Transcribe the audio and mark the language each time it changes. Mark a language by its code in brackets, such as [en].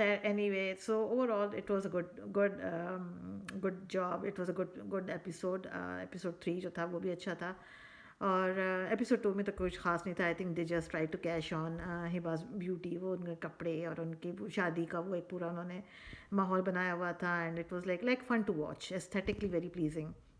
[en] Anyway, so overall it was a good job. It was a good episode. [hi] Episode 3 जो था वो भी अच्छा था और episode 2 में तो कुछ खास नहीं था. [en] I think they just tried to cash on [hi] हिबा's beauty, वो उनके कपड़े और उनकी शादी का वो एक पूरा उन्होंने माहौल बनाया हुआ था [en] and it was like fun to watch, aesthetically very pleasing.